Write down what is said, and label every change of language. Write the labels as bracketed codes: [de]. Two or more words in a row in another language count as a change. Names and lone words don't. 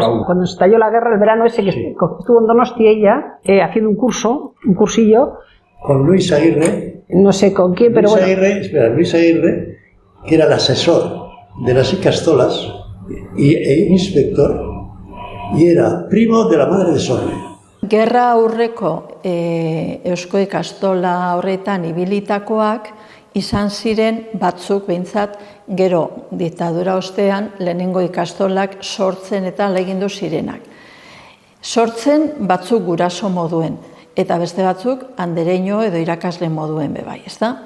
[es] Cuando estalló la guerra, el verano ese que estuvo en Donostia ella, haciendo un cursillo. Con Luis Aguirre. No sé con quién, pero bueno. Luis Aguirre, que era el asesor de las Ikastolas e inspector, y era primo de la madre de Sorne. [eu] Gerra aurreko Eusko Ikastola horretan ibilitakoak izan ziren batzuk behintzat gero diktadura ostean lehenengo ikastolak sortzen eta legindu zirenak. Sortzen batzuk guraso moduen eta beste batzuk andereño edo irakasle moduen bebai, ezta?